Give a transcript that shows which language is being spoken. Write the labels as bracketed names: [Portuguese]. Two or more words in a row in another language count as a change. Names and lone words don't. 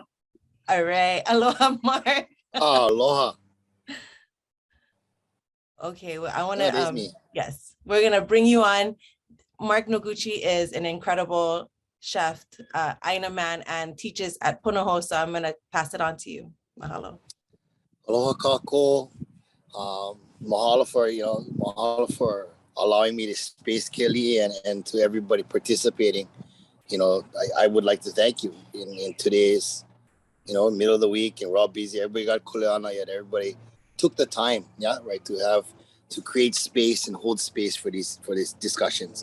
[English] All right. Aloha, Mark. Aloha. Okay, well, I want That is to, me. yes, we're going to bring you on. Mark Noguchi is an incredible chef, Aina man, and teaches at Punahou, so I'm going to pass it on to you. Mahalo. [Hawaiian] Aloha kako. [English] Mahalo for allowing me to space, Kelly, and to everybody participating. I would like to thank you in today's, middle of the week, and we're all busy. Everybody got kuleana, yet everybody took the time, right, to create space and hold space for these discussions.